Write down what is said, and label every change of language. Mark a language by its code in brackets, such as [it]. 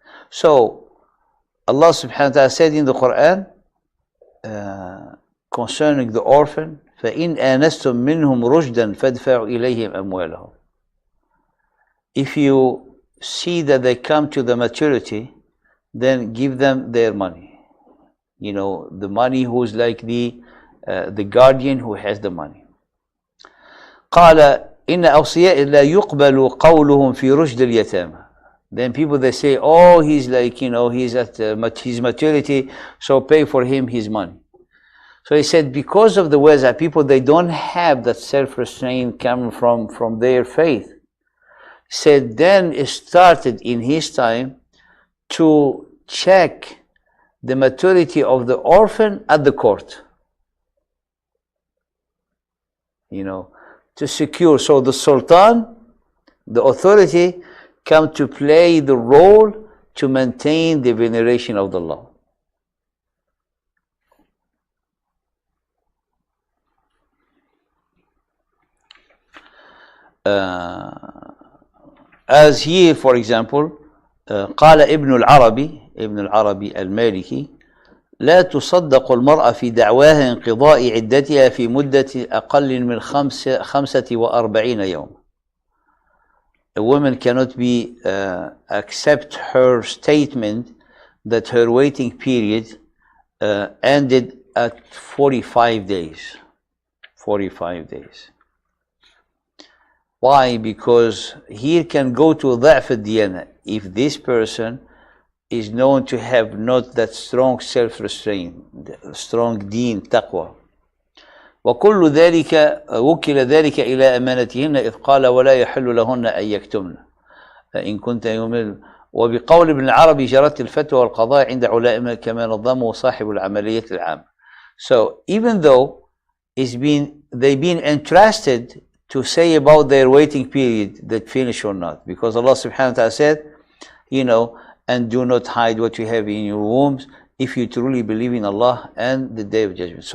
[en] So Allah subhanahu wa ta'ala said in the Quran concerning the orphan, [ar] فَإِنْ آنَسْتُم مِّنْهُمْ رُشْدًا فَادْفَعُوا إِلَيْهِمْ أَمْوَالَهُمْ. [en] If you see that they come to the maturity, then give them their money. You know, the money who's like the guardian who has the money. [ar] قال إن أوصياء لا يقبل قولهم في رشد اليتامى. [en] Then people, they say, oh, he's like, you know, he's at his maturity, so pay for him his money. So he said, because of the ways that people, they don't have that self-restraint coming from their faith. He said, then it started in his time to check the maturity of the orphan at the court. You know, to secure. So the Sultan, the authority, come to play the role to maintain the veneration of the law. As here, for example, [ar] قال ابن العربي المالكي لا تصدق المرأة في دعواها انقضاء عدتها في مدة أقل من 45 يوم. [en] A woman cannot be accept her statement that her waiting period ended at 45 days. 45 days. Why? Because here can go to [ar] ضعف الديانة. [en] If this person is known to have not that strong self-restraint, strong deen, taqwa. [ar] وكل ذلك وكل ذلك إلى أمانتهن إذ قال ولا يحل لهن أن يكتمن إن كنت يؤمن. وبقول ابن العربي جرت الفتوى والقضاء عند علماء كما نظمه صاحب العملية العامة. [en] So even though they've been entrusted to say about their waiting period that finish or not, because Allah subhanahu wa ta'ala said, and do not hide what you have in your wombs if you truly believe in Allah and the Day of Judgment.